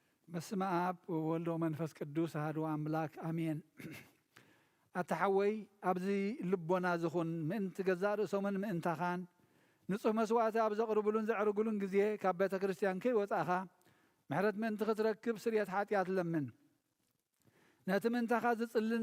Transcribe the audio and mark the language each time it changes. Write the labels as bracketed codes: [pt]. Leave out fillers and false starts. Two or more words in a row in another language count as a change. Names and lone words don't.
[gez] በስመ አብ ወወልድ ወመንፈስ ቅዱስ አሐዱ አምላክ አሜን። [ti] ኣተሓወይ ኣብዚ ልቦና ዝኹን ምእንቲ ገዛእ ርእሶምን ምእንታኻን ንጹህ መስዋዕቲ ኣብ ዘቕርብሉን ዘዕርግሉን ግዜ ካብ ቤተ ክርስቲያን ከይወፃእኻ ምሕረት ምእንቲ ክትረክብ ስርየት ሓጢኣት ለምን። ነቲ ምእንታኻ ዝጽልን